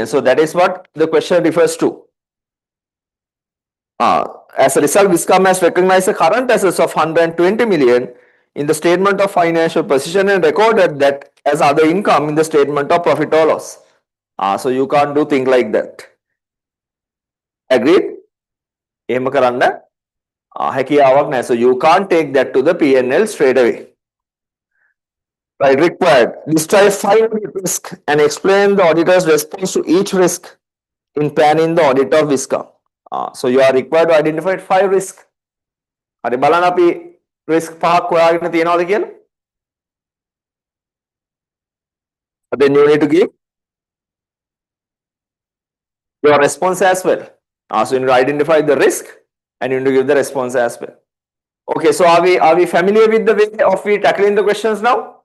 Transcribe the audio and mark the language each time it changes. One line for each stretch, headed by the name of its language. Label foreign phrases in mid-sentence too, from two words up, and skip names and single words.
English: So that is what the question refers to. As a result, Viscom has recognized the current assets of 120 million in the statement of financial position and recorded that as other income in the statement of profit or loss. So you can't do things like that. Agreed?
Sinhala: එහෙම කරන්න හැකියාවක් නැහැ.
English: So you can't take that to the P&L straight away. Right, required. Describe 5 audit risk and explain the auditor's response to each risk in planning the audit of Viscom. So you are required to identify 5 risks.
Sinhala: හරි බලන්න අපි risk 5ක් හොයාගෙන තියනවාද කියලා.
English: Then you need to give your response as well. So you need to identify the risk and you need to give the response as well. Okay, so are we familiar with the way of we tackling the questions now?